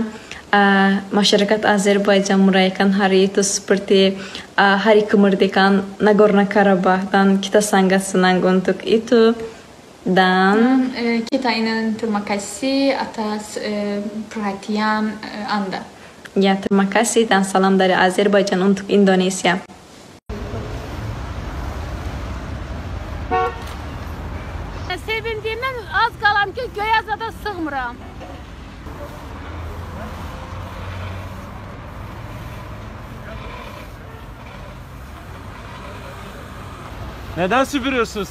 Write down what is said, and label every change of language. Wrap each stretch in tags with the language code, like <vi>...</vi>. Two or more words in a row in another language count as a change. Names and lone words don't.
<id>Masyarakat Azerbaijan merayakan hari itu seperti hari kemerdekaan Nagorno-Karabakh dan kita sangat senang untuk itu. Dan kita ingin terima kasih atas perhatian Anda. Ya, terima kasih dan salam dari Azerbaijan untuk Indonesia.</id> <az>Sevindiğimden az kalan ki Göyaza'da sığmıram.</az> <tr>Neden süpürüyorsunuz?</tr>